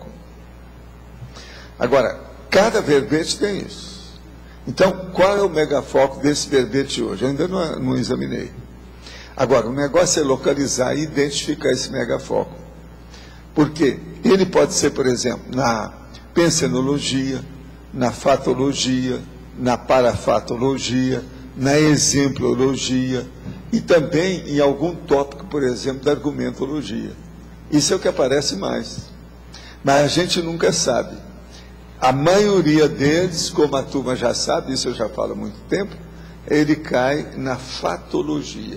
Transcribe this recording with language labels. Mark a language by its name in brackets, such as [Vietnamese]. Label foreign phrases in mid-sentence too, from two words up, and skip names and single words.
[Portuguese] Agora, cada verbete tem isso. Então, qual é o megafoco desse verbete hoje? Eu ainda não examinei. Agora, o negócio é localizar e identificar esse megafoco. Porque ele pode ser, por exemplo, na pensenologia, na fatologia, na parafatologia, na exemplologia e também em algum tópico, por exemplo, da argumentologia. Isso é o que aparece mais. Mas a gente nunca sabe. A maioria deles, como a turma já sabe, isso eu já falo há muito tempo, ele cai na fatologia.